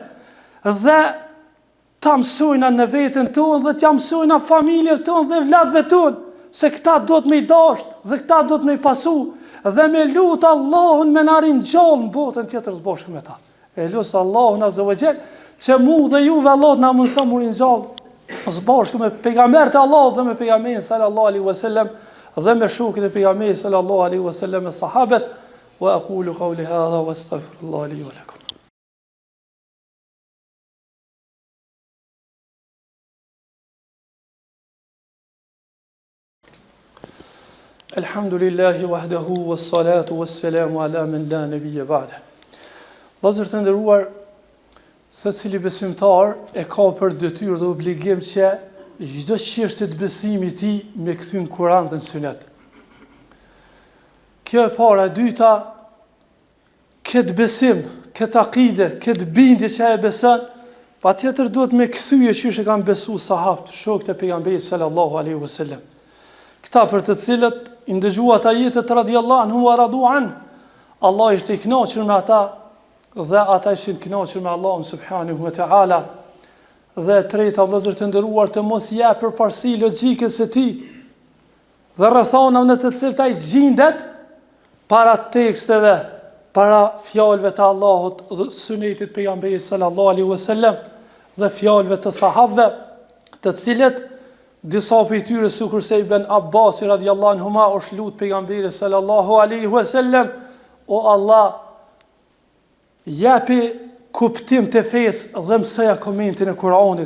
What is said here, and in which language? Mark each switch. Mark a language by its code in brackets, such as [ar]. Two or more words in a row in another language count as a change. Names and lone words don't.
[sq] Dhe ta mësojnë në veten tonë dhe t'ja mësojnë në familjen tonë dhe vladëve tonë se këta do të me i dashtë dhe këta do të me i pasu dhe me lutë Allahun me narin gjallë në botën tjetër së bashku me ta. E lusë Allahun [ar] عز وجل [sq] që mu dhe juve Allah na mundson murin gjallë së bashku me pejgamberët e Allahut dhe me pejgamberin [ar] صلى الله عليه وسلم [sq] dhe me shokët e pejgamberit [ar] صلى الله عليه وسلم [sq] e sahabët. [ar] وأقول قولي هذا وأستغفر الله لي ولكم. الحمد لله وحده والصلاة والسلام على من لا نبي بعده. [sq] Vëllezër të nderuar, secili besimtar e ka për detyrë dhe obligim që çdo çështje të besimit të tij me kthyn Kur'an dhe Sunet. Kjo e para, e dyta, këtë besim, këtë akide, këtë bindje që e beson, patjetër duhet me kthyje që kanë besu sahabët, shokët e pejgamberit [ar] صلى الله عليه وسلم. [sq] Këta për të cilët i ndëgjuat ajetet [ar] رضي الله عنه ورضوا عنه, [sq] Allah ishte i kënaqur me ata dhe ata ishin të kënaqur me Allahun [ar] سبحانه وتعالى. [sq] Dhe treta, vëllezër të nderuar, të mos jep përparësi logjikës së tij dhe rrethonave në të cilët ai gjendet, para teksteve, para fjalëve të Allahut dhe sunetit pejgamberit [ar] صلى الله عليه وسلم [sq] dhe fjalëve të sahabëve, të cilët disa prej tyre sikurse Ibn Abbas [ar] رضي الله عنهما [sq] u shlut pejgamberit [ar] صلى الله عليه وسلم, [sq] o Allah, japi kuptim të fesë dhe mësoja komentin e Kur'anit.